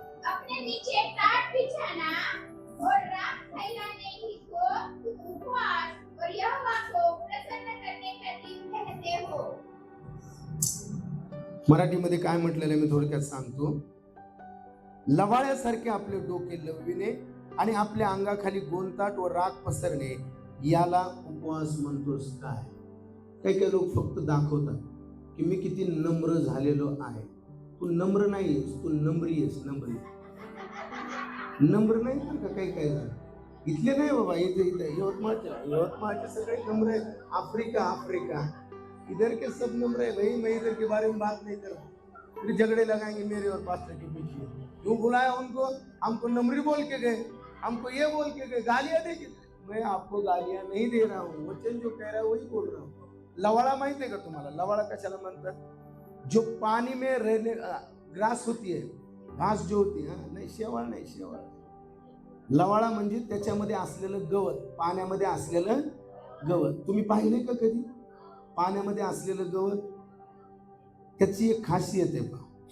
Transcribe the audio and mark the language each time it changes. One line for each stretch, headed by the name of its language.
Hindi: अपने नीचे टाट बिछाना और राख फैलाने ही को उपवास और यहोवा को प्रसन्न करने का दिन कहते हो.
Marathi: मराठीमध्ये काय म्हटलेलं आहे मी थोडक्यात सांगतो. लवाळ्यासारखे आपले डोके लवविणे आणि आपल्या अंगाखाली गोंताट व राख पसरणे याला उपवास म्हणतोस काय? काही काही लोक फक्त दाखवतात की मी किती नम्र झालेलो आहे. तू नम्र नाहीयेस, तू नम्री आहेस. नम्र नाही तर का काही काय झालं इथले नाही बाबा. इथे यवतमाळचे सगळे नम्र आहेत.
Hindi: अफ्रीका इधर के सब नम्र है भाई. मैं इधर के बारे में बात नहीं कर रहा. फिर झगड़े लगाएंगे मेरे और पास्टर के पीछे. क्यों बुलाया उनको? हमको नम्री बोल के गए, हमको ये बोल के गए, गालियां दे के. मैं आपको गालियां नहीं दे रहा हूँ, वचन जो कह रहा है वही बोल रहा हूँ.
Marathi: लवाड़ा माहिती है का तुम्हाला? लवाड़ा कशाला म्हणतात?
Hindi: जो पानी में रहने ग्रास होती है, घास जो होती है,
Marathi: नाही शेवाळ नाही, शेवाळ. लवाळा म्हणजे त्याच्यामध्ये असलेलं गवत, पाण्यामध्ये असलेलं गवत. तुम्ही पाहिले का कधी पाण्यामध्ये असलेलं गवत? त्याची एक खासियत आहे.